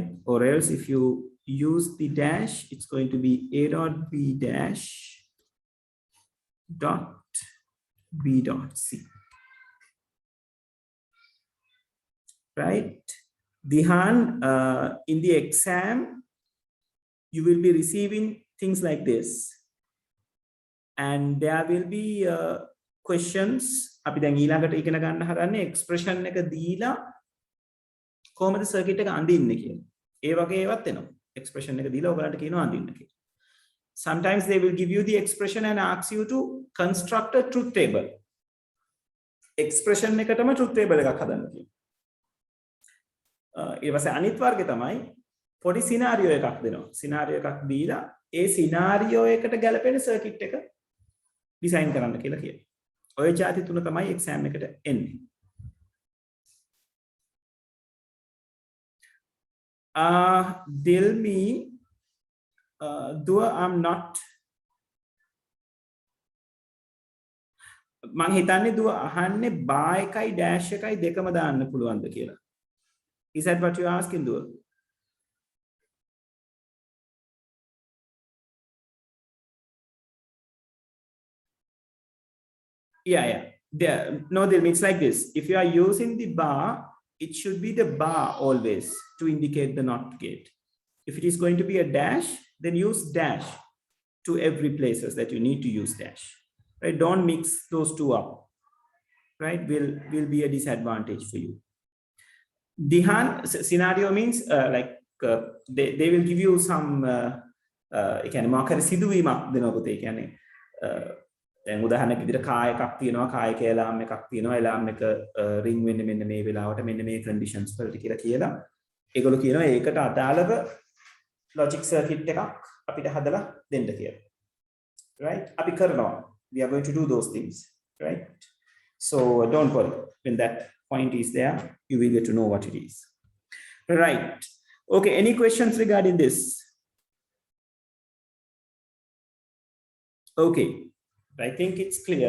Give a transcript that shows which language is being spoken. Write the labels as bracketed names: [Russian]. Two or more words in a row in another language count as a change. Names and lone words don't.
[English] Or else if you use the dash, it's going to be A dot B dash dot B dot C. Right? Dihan, in the exam, you will be receiving things like this. And there will be questions. [Sinhala] අපි දැන් ඊළඟට ඉගෙන ගන්න හදන්නේ expression එක දීලා කොහොමද circuit එක අඳින්නේ කියලා. ඒ වගේ ඒවත් එනවා. Expression එක දීලා ඔයගලන්ට කියනවා අඳින්න කියලා. [English] Sometimes they will give you the expression and ask you to construct a truth table. [Sinhala] Expression එකටම [English] truth table [Sinhala] එකක් හදන්න කියනවා. ඊට පස්සේ අනිත් වර්ගය තමයි පොඩි scenario එකක් දෙනවා. scenario එකක් දීලා ඒ scenario එකට ගැලපෙන circuit එක design කරන්න කියලා කියනවා. ඔය જાති තුන තමයි exam එකට එන්නේ. [English] Dilmi, though I'm not, [Sinhala] මං හිතන්නේ දුව අහන්නේ bar එකයි dash එකයි දෙකම දාන්න පුළුවන්ද කියලා. [English] Is that what you're asking, දුව? Yeah. No, it's like this. If you are using the bar, it should be the bar always to indicate the NOT gate. If it is going to be a dash, then use dash to every places that you need to use dash. Right? Don't mix those two up. Right? Will be a disadvantage for you. Dihan scenario means they will give you some [Sinhala] එකන්නේ මොකක් හරි සිදුවීමක් දෙනවා පුතේ. කියන්නේ දැන් උදාහරණයක් විදිහට කාය එකක් තියෙනවා, කායක ඇලාම් එකක් තියෙනවා, ඇලාම් එක රින් වෙන්නේ මෙන්න මේ වෙලාවට මෙන්න මේ කන්ඩිෂන්ස් වලට කියලා ඒගොල්ලෝ කියනවා ඒකට අදාළව [English] logic circuit [Sinhala] එකක් අපිට හදලා දෙන්න කියලා. [English] Right? [Sinhala] අපි කරනවා. [English] We are going to do those things. Right? So don't worry. When that point is there, you will get to know what it is. Right. Okay. Any questions regarding this? Okay. I think it's clear.